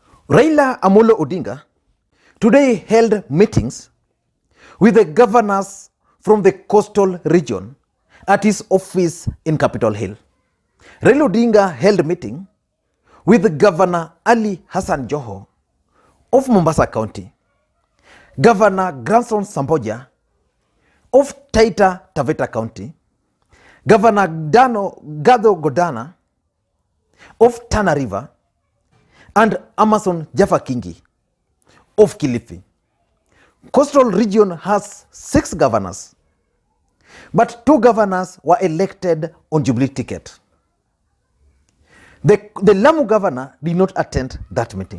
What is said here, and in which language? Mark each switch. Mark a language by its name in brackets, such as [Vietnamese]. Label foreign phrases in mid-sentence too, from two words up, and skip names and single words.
[English] Raila Amolo Odinga today held meetings with the governors from the coastal region at his office in Capitol Hill. Raila Odinga held meeting with Governor Ali Hassan Joho of Mombasa County, Governor Granton Samboja of Taila Taveta County, Governor Dhadho Godhana of Tana River, and Amason Kingi of Kilifi. Coastal region has 6 governors, but 2 governors were elected on Jubilee ticket. The Lamu governor did not attend that meeting.